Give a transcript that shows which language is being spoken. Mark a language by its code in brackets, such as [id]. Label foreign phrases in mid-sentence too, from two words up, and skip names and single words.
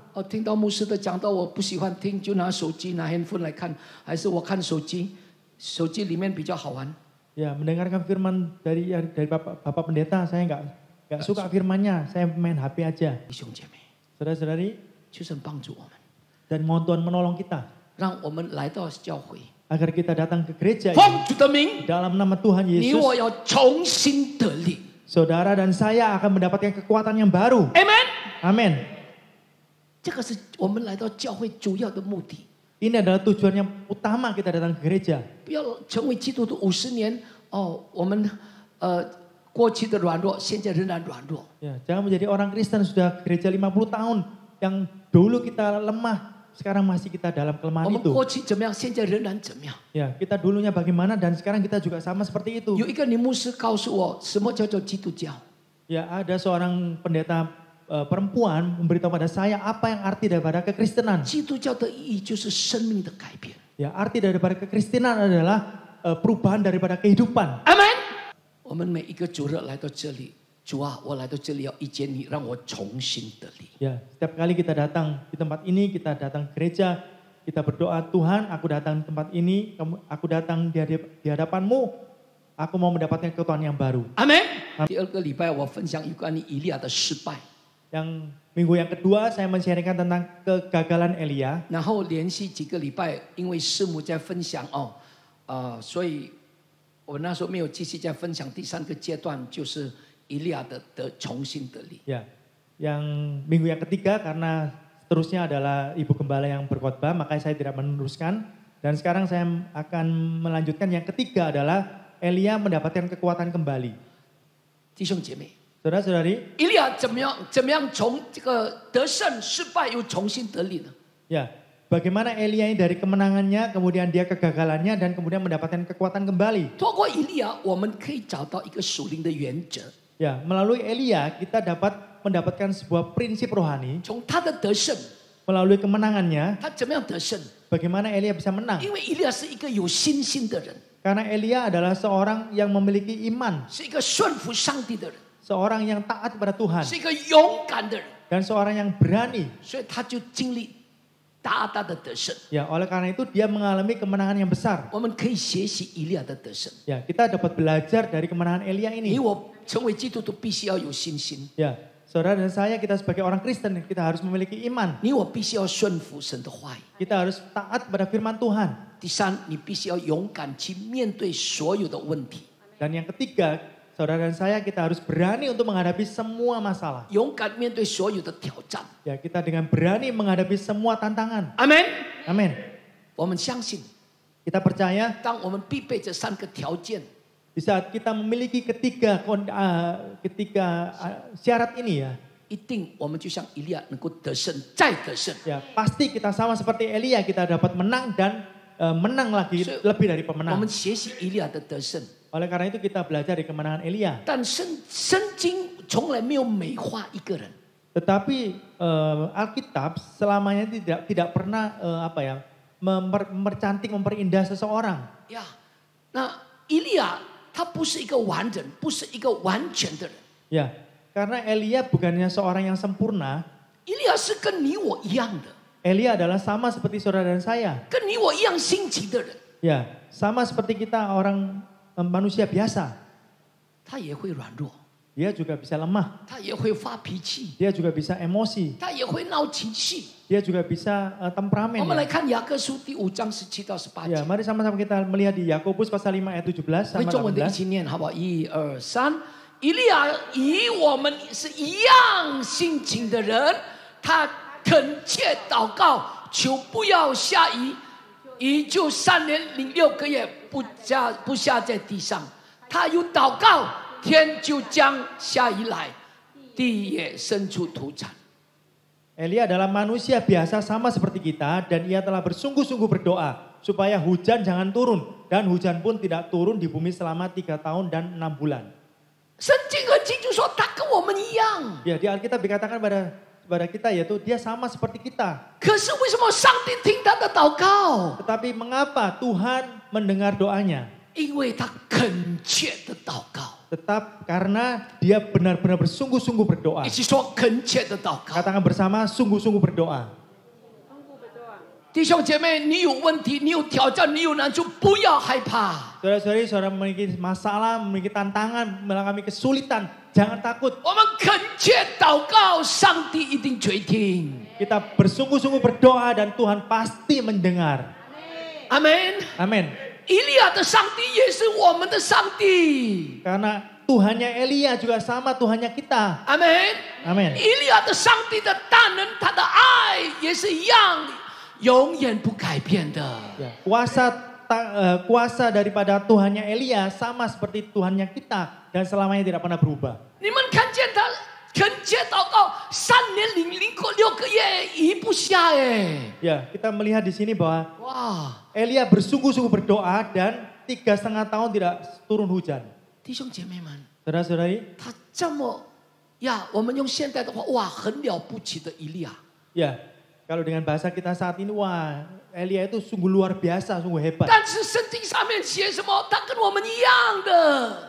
[zh] 哦，听到牧师的讲道，我不喜欢听，就拿手机、拿 handphone 来看，还是我看手机，手机里面比较好玩。 [id] Ya, mendengarkan firman dari Bapak Pendeta, saya nggak suka firmannya, saya main HP aja. [zh] 弟兄姐妹， [id] Saudara-saudari, [zh] 求神帮助我们， [id] dan mohon Tuhan menolong kita [zh] 让我们来到教会， [id] agar kita datang ke gereja [zh] 奉 [id] ini [zh] 主的名， [id] dalam nama Tuhan [zh] 你我 [id] Yesus. [zh] 要重新得力。 [id] Saudara dan saya akan mendapatkan kekuatan yang baru. [zh] Amen。 [id] Amin. [zh] 这个是我们来到教会主要的目的， [id] Ini adalah tujuan yang utama kita datang ke gereja. [zh] 不要成为基督徒50年哦，我们过去的软弱，现在仍然软弱。 [id] Ya, jangan menjadi orang Kristen sudah gereja 50 tahun yang dulu kita lemah, sekarang masih kita dalam [zh] 我 [id] kelemahan [zh] 们 [id] itu. [zh] 过去怎么样，现在仍然怎么样。 [id] Ya, kita dulunya bagaimana dan sekarang kita juga sama seperti itu. [zh] 有一个女牧师告诉我，什么叫做基督教？ [id] Ya, ada seorang pendeta perempuan memberitahu pada saya apa yang arti daripada kekristenan. [zh] 基督教的意义就是生命的改变。 [id] Ya, arti daripada kekristenan adalah perubahan daripada kehidupan. [zh] 阿门。我们每一个主日来到这里，主啊，我来到这里要遇见你，让我重新得力。 [id] Ya, setiap kali kita datang di tempat ini, kita datang ke gereja, kita berdoa, Tuhan, aku datang di tempat ini, aku datang di hadapan-Mu, aku mau mendapatkan kekuatan yang baru. [zh] 阿门。第二个礼拜我分享有关于以利亚的失败， [id] Yang minggu yang kedua saya men-sharingkan tentang kegagalan Elia. [zh] 然后连续几个礼拜，因为师母在分享哦，所以我那时候没有继续再分享第三个阶段，就是以利亚的重新得力。 [id] Ya, yang minggu yang ketiga karena seterusnya adalah ibu gembala yang berkhotbah, makanya saya tidak meneruskan. Dan sekarang saya akan melanjutkan yang ketiga adalah Elia mendapatkan kekuatan kembali. [zh] 弟兄姐妹， [id] Saudara-saudari, [zh] 以利亚怎么样从这个得胜失败又重新得力呢？ [id] ya, bagaimana Elia ini dari kemenangannya, kemudian dia kegagalannya, dan kemudian mendapatkan kekuatan kembali. [zh] 透过以利亚，我们可以找到一个属灵的原则。 [id] Ya, melalui Elia kita dapat mendapatkan sebuah prinsip rohani. [zh] 从他的得胜， [id] Melalui kemenangannya, [zh] 他怎么样得胜？ [id] bagaimana Elia bisa menang. [zh] 因为以利亚是一个有信心的人， [id] Karena Elia adalah seorang yang memiliki iman. [zh] 是一个顺服上帝的人， [id] Seorang yang taat kepada Tuhan. [zh] 是一个勇敢的人， [id] Dan seorang yang berani. [zh] 所以他就经历大大的得胜。 [id] Ya, oleh karena itu dia mengalami kemenangan yang besar. [zh] 我们可以学习以利亚的得胜。 [id] Ya, kita dapat belajar dari kemenangan Elia [zh] 你 [id] ini. [zh] 我成为基督徒，必须要有信心， [id] Ya, saudara dan saya kita sebagai orang Kristen kita harus memiliki iman. [zh] 你我必须要顺服神的话语。 [id] Kita harus taat pada firman Tuhan. [zh] 第三，你必须要勇敢去面对所有的问题， [id] Dan yang ketiga, saudara dan saya kita harus berani untuk menghadapi semua masalah. [zh] 勇敢面对所有的挑战。 [id] Ya, kita dengan berani menghadapi semua tantangan. [zh] 阿门。 [id] Amin. [zh] 我们相信， [id] Kita percaya [zh] 当我们必备这三个条件， [id] di saat kita memiliki ketiga syarat ini ya, [zh] 一定我们就像以利亚能够得胜，再得胜。 [id] ya pasti kita sama seperti Elia kita dapat menang dan menang lagi So, lebih dari [zh] 我 [id] pemenang. [zh] 们学习以利亚的得胜， [id] Oleh karena itu kita belajar dari kemenangan Elia. [zh] 但圣经从来没有美化一个人。 [id] Tetapi Alkitab selamanya tidak pernah mempercantik, memperindah seseorang. [zh] 呀，那以利亚他不是一个完人，不是一个完全的人。 [id] Ya, karena Elia bukannya seorang yang sempurna. [zh] 以利亚是跟你我一样的， [id] Elia adalah sama seperti saudara dan saya. [zh] 跟你我一样心急的人， [id] Ya, sama seperti kita orang manusia biasa. [zh] 他也会软弱， [id] Dia juga bisa lemah. [zh] 他也会发脾气， [id] Dia juga bisa emosi. [zh] 他也会闹情绪。 [id] Dia juga bisa temperamen. [zh] 我们来 [id] Ya. [zh] 看雅各书第5章17到18 [id] Ya, [zh] 节， [id] mari sama-sama kita melihat di Yakobus pasal 5 ayat 17 [zh] 用 [id] sama [zh] 中文的一 [id] 18. [zh] 起念，好不好？1、2、3，以利亚与我们是一样性情的人，他恳切祷告，求不要下雨，雨就3年零6个月不下在地上。他又祷告，天就将下雨来，地也生出土产。 [id] Elia adalah manusia biasa sama seperti kita dan ia telah bersungguh-sungguh berdoa supaya hujan jangan turun dan hujan pun tidak turun di bumi selama 3 tahun dan 6 bulan. [zh] 圣经很清楚说，他跟我们一样。 [id] Ya, di Alkitab dikatakan pada kita yaitu dia sama seperti kita. [zh] 可是为什么上帝听他的祷告？ [id] Tetapi mengapa Tuhan mendengar doanya? [zh] 因为他恳切的祷告。 [id] Tetap karena dia benar-benar bersungguh-sungguh berdoa. [zh] 一起说恳切的祷告。 [id] Katakan bersama sungguh-sungguh berdoa. [zh] 弟兄姐妹，你有问题，你有挑战，你有难处，不要害怕。 [id] Saudara-saudari, saudara memiliki masalah, memiliki tantangan, mengalami kesulitan, jangan takut. [zh] 我们恳切祷告，上帝一定垂听。 [id] Kita bersungguh-sungguh berdoa dan Tuhan pasti mendengar. [zh] 阿门。 [id] Amin. [zh] 以利亚的上帝也是我们的上帝。 [id] Karena Tuhannya Elia juga sama Tuhannya kita. [zh] 阿门。 [id] Amin. [zh] 以利亚的上帝的大能，他的爱也是一样，永远不改变的。 [id] Ya, kuasa daripada Tuhannya Elia sama seperti Tuhannya kita dan selamanya tidak pernah berubah. [zh] 你们看见他恳切祷告，3年零6个月雨不下哎。 [id] Ya, kita melihat di sini bahwa [zh] 哇， [id] Elia bersungguh-sungguh berdoa dan 3,5 tahun tidak turun hujan. [zh] 弟兄姐妹们， [id] Saudara-saudari, [zh] 他这么呀，我们用现代的话，哇，很了不起的以利亚。 [id] ya kalau dengan bahasa kita saat ini, wah Elia itu sungguh luar biasa, sungguh hebat. [zh] 但是圣经上面写什么？他跟我们一样的，